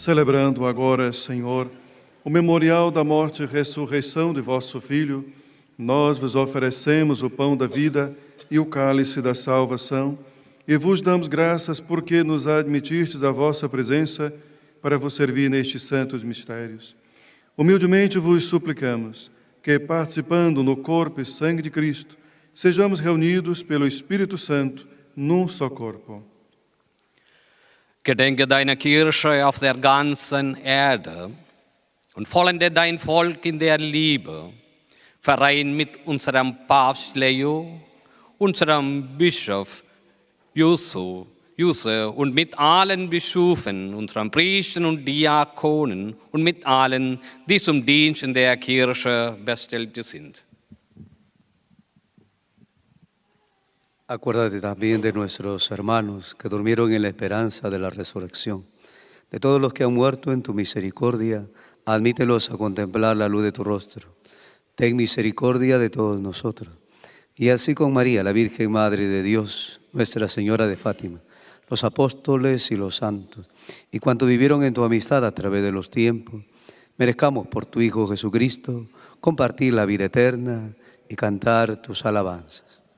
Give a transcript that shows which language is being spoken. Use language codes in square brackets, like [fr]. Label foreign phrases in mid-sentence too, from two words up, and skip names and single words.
[pt] Celebrando agora, Senhor, o memorial da morte e ressurreição de vosso Filho, nós vos oferecemos o pão da vida e o cálice da salvação, e vos damos graças porque nos admitistes à vossa presença para vos servir nestes santos mistérios. Humildemente vos suplicamos que, participando no corpo e sangue de Cristo, sejamos reunidos pelo Espírito Santo num só corpo. [de] Gedenke deiner Kirche auf der ganzen Erde und vollende dein Volk in der Liebe. Verein mit unserem Papst Leo, unserem Bischof Juse und mit allen Bischöfen, unseren Priestern und Diakonen und mit allen, die zum Dienst in der Kirche bestellt sind. [es] Acuérdate también de nuestros hermanos que durmieron en la esperanza de la resurrección. De todos los que han muerto en tu misericordia, admítelos a contemplar la luz de tu rostro. Ten misericordia de todos nosotros. Y así con María, la Virgen Madre de Dios, Nuestra Señora de Fátima, los apóstoles y los santos, y cuantos vivieron en tu amistad a través de los tiempos, merezcamos por tu Hijo Jesucristo compartir la vida eterna y cantar tus alabanzas.